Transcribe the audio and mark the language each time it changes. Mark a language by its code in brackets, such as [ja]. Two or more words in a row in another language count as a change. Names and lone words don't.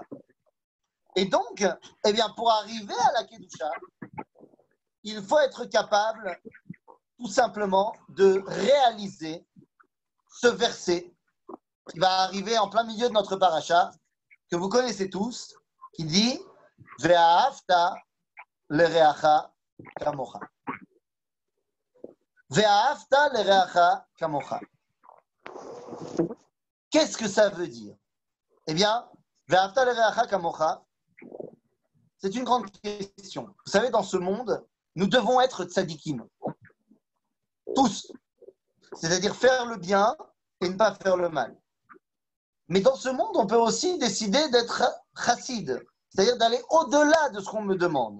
[fr] Et donc, eh bien, pour arriver à la Kedusha, il faut être capable, tout simplement, de réaliser ce verset qui va arriver en plein milieu de notre paracha, que vous connaissez tous, qui dit [he] ואהבת לרעך כמוך. ואהבת לרעך כמוך. [fr] Qu'est-ce que ça veut dire? Eh bien, [he] ואהבת לרעך כמוך, [fr] c'est une grande question. Vous savez, dans ce monde, nous devons être tzadikim. Tous. C'est-à-dire faire le bien et ne pas faire le mal. Mais dans ce monde, on peut aussi décider d'être chassid, c'est-à-dire d'aller au-delà de ce qu'on me demande.